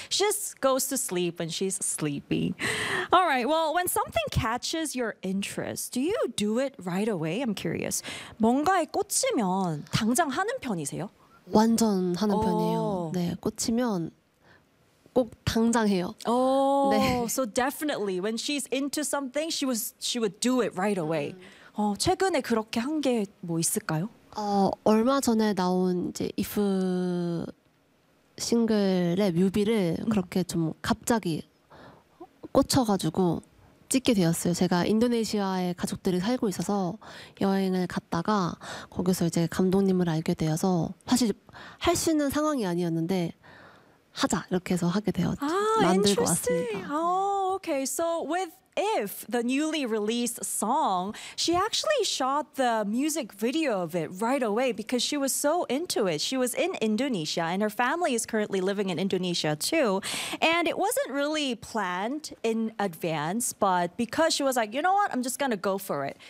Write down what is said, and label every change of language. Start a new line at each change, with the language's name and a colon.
English: She just goes to sleep when she's sleepy. All right. Well, when something catches your interest, do you do it right away? I'm curious.
Korean: 뭔가에 꽂히면 당장 하는 편이세요? 완전 하는 편이에요. 네, 꽂히면 꼭 당장 해요. Oh, 네.
English: So definitely, when she's into something, she would do it right away.
Korean: 최근에 그렇게 한 게 뭐 있을까요? 얼마 전에 나온 이제 If 싱글의 뮤비를 그렇게 좀 갑자기 꽂혀가지고 찍게 되었어요. 제가 인도네시아에 가족들이 살고 있어서 여행을 갔다가 거기서 이제 감독님을 알게 되어서 사실 할 수 있는 상황이 아니었는데 하자 이렇게 해서 하게 되었죠. 만들고 왔습니다.
English: Oh, okay. So with If, the newly released song, she actually shot the music video of it right away because she was so into it. She was in Indonesia and her family is currently living in Indonesia too. And it wasn't really planned in advance, but because she was like, you know what, I'm just gonna go for it.